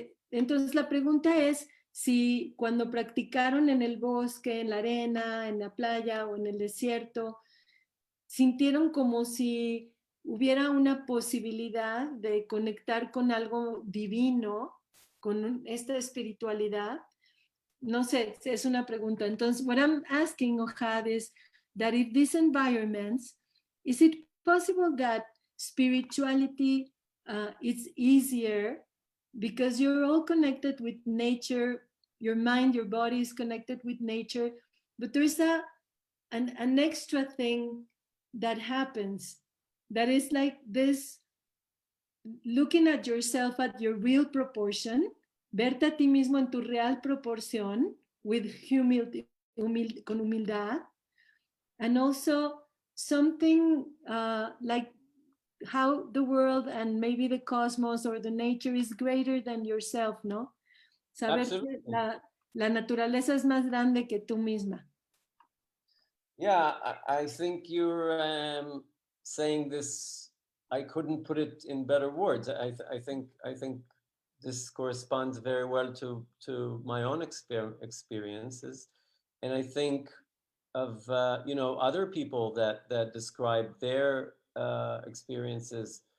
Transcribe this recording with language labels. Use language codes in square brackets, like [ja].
[es] Entonces la pregunta es si cuando practicaron en el bosque, en la arena, en la playa o en el desierto, sintieron como si hubiera una posibilidad de conectar con algo divino, con esta espiritualidad. No sé, es una pregunta. [en] Entonces, what I'm asking, Ohad, is that if these environments, is it possible that spirituality is easier because you're all connected with nature, your mind, your body is connected with nature, but there's an extra thing that happens that is like this, looking at yourself at your real proportion, [es] verte a ti mismo en tu real proporción, [en] with humility, [es] con humildad, [en] and also something like how the world and maybe the cosmos or the nature is greater than yourself, ¿no? [es] Saber que la naturaleza es más grande que tú misma. [en] Yeah, I think you're saying this. I couldn't put it in better words. I think this corresponds very well to my own experiences, and I think of other people that describe their experiences.